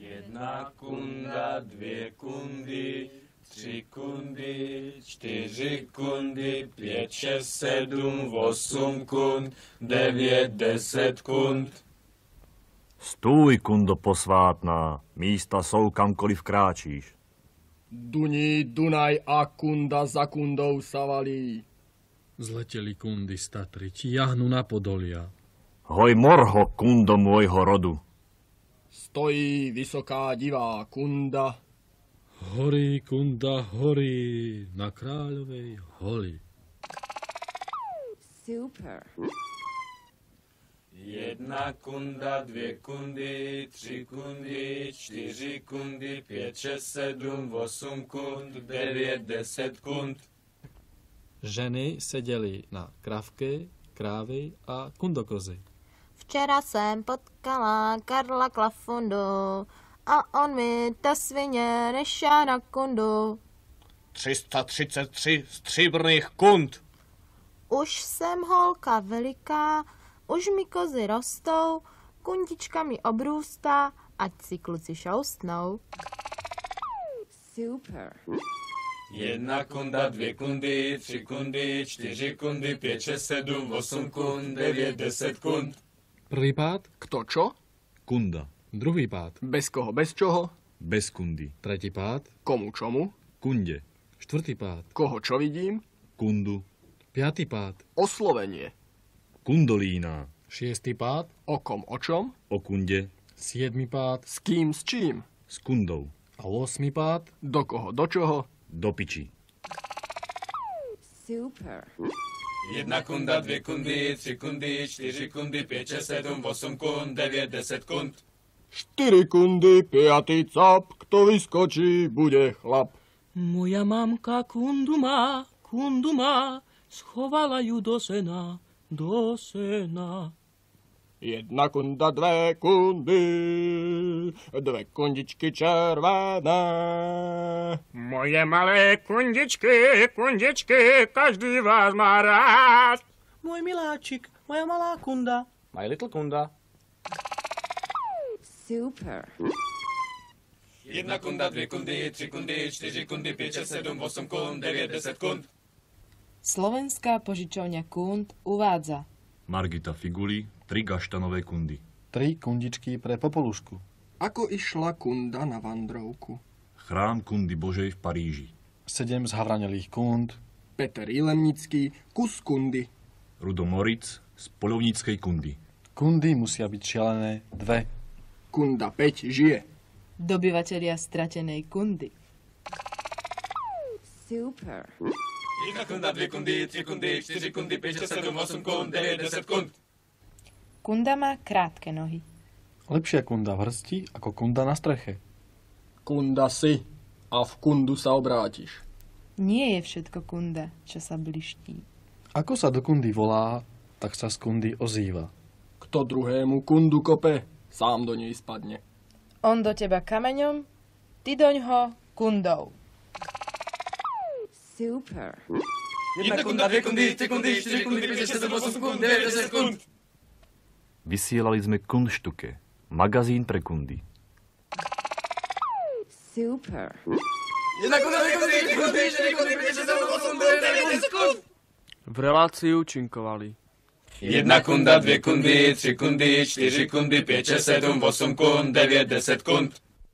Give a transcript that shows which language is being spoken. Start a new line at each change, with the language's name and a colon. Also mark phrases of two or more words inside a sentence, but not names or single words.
Czech: Jedna kunda, dvě kundy, 3 kundy, 4 kundy, 5, 6, 7, 8 kund, 9, 10 kund. Stůj, kundo posvátná, místa jsou kamkoliv kráčíš.
Slovak: Duní Dunaj a kunda za kundou sa valí. Zleteli kundy z Tatry, či jahnu na Podolia. Hoj morho, kundo môjho rodu. Stojí vysoká divá kunda. Horí, kunda, horí, na Kráľovej holi. Super. Jedna kunda, 2 kundy, 3 kundy, 4 kundy, 5, 6, 7, 8 kund, 9, 10 kund.
Czech: Ženy seděly na kravky, krávy a kundokozy. Včera jsem potkala Karla Klafundu a on mi ta svině nešá na kundu. 333 stříbrných kund. Už jsem holka veliká, už mi kozy rostou, kundička mi obrůstá, ať si kluci šoustnou. Super. Jedna kunda, 2 kundy, 3 kundy, 4 kundy, 5, 6, 7, 8 kund, 9, 10 kund.
Slovak: Prvý pád, Kto čo? Kunda. druhý pád, Bez koho, bez čoho? Bez kundy. tretí pád, Komu čomu? Kunde. štvrtý pád, Koho čo vidím? Kundu. piatý pád, Oslovenie. Kundolína. šiestý pád, O kom, o čom? O kunde. siedmy pád S kým, s čím? S kundou. a 8. pád. Do koho, do čoho? Do piči. Super. Jedna kunda, 2 kundy, 3 kundy, 4 kundy, 5, 6, 7, 8 kund, 9, 10 kund. 4 kundy, 5. cap, kto vyskočí, bude chlap. Moja mamka kundu má, schovala ju do sena, do sena. 1 kunda, 2 kundy, 2 kundičky červené. Moje malé kundičky, každý vás má rád. Môj miláčik, moja malá kunda.
English: My little kunda.
Slovak: Super. Jedna kunda, 2 kundy, 3 kundy, 4 kundy, 5, 6, 7, 8 kund, 9, 10 kund. Slovenská požičovňa Kund uvádza Margita Figuli, 3 gaštanové kundy. 3 kundičky pre Popolušku. Ako išla kunda na vandrovku? Chrám kundy Božej v Paríži. 7 zhavranelých kund. Peter Jilemnický, kus kundy. Rudo Moritz z poľovníckej kundy. Kundy musia byť šialené 2. Kunda 5 žije. dobyvatelia stratenej Kundy. Super. Jedna kunda, 2 kundy, 3 kundy, 4 kundy, 5, 6, 7, 8 kund, 9, 10 kund. Kunda má krátke nohy. Lepšia kunda v hrsti ako kunda na streche. Kunda si a v kundu sa obrátiš. Nie je všetko kunda, čo sa bliští. Ako sa do kundy volá, tak sa z kundy ozýva. Kto druhému kundu kope, sám do nej spadne. On do teba kameňom, ty doňho kundou. Super. Jedna kunda, 2 kundy, 3 kundy, 4 kundy, 5, 6, 7, 8 kund, 9, 10 kund. Vysielali sme Kundštuke, magazín pre kundy. Super. Jedna kunda, 2 kundy, 3 kundy, 4 kundy, 5, 6, 7, 8 kund, 9, 10 kund. V relácii účinkovali Jedna kunda, 2 kundy, 3 kundy, 4 kundy, 5, 6, 7, 8 kund, 9, 10 kund.